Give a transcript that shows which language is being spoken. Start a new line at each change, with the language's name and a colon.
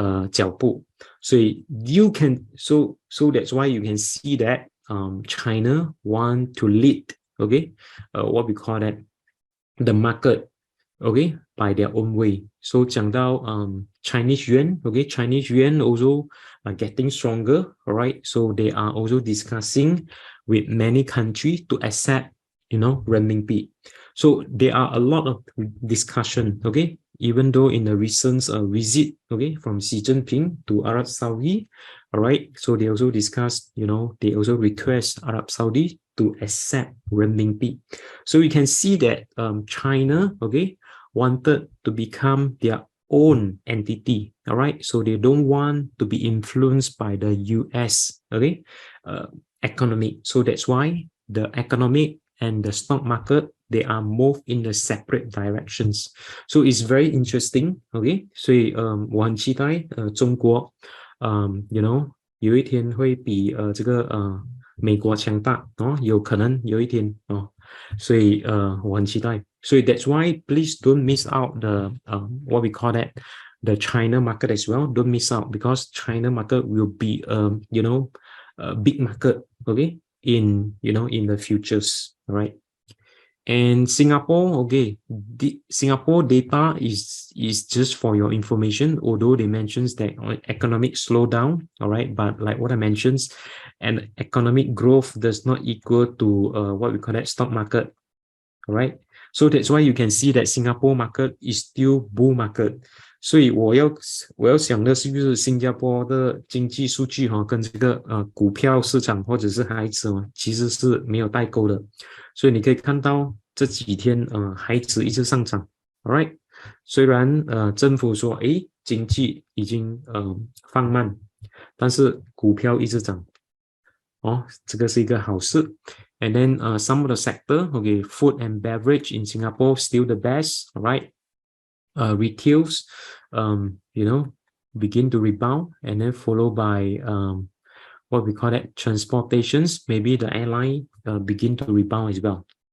Chinese: 脚步，所以
English: you can so that's why you can see that China want to lead, okay, what we call that the market, okay, by their own way. So
Chinese: 讲到
English: Chinese yuan, okay, Chinese yuan also getting stronger, all right? So they are also discussing with many countries to accept, you know, renminbi. So there are a lot of discussion, okay, even though in the recent visit, okay, from Xi Jinping to Arab Saudi, all right, so they also discussed, you know, they also request Arab Saudi to accept renminbi. So we can see that China, okay, wanted to become their own entity, all right? So they don't want to be influenced by the US, okay, economic. So that's why the economic and the stock market, they are moved in the separate directions. So it's very interesting, okay?
Chinese: 所以我很期待中国you know 有一天会比这个美国强大哦，有可能有一天哦，所以我很期待。
English: So that's why please don't miss out the what we call that the China market as well. Don't miss out, because China market will be you know a big market, okay, in you know in the futures, all right? And Singapore, okay, the Singapore data is just for your information, although they mentions that economic slowdown, all right, but like what I mentioned, and economic growth does not equal to what we call that stock market, all right? So that's why you can see that Singapore market is still bull market.
Chinese: 所以我要想的是不是新加坡的经济数据跟这个股票市场或者是海指其实是没有代沟的，所以你可以看到这几天海指一直上涨 ，all right， 虽然政府说经济已经放慢，但是股票一直涨，这个是一个好事。
English: And then some of the sector, okay, food and beverage in Singapore still the best, all right. Retails, you know, begin to rebound, and then followed by what we call that transportations, maybe the airline begin to rebound as well.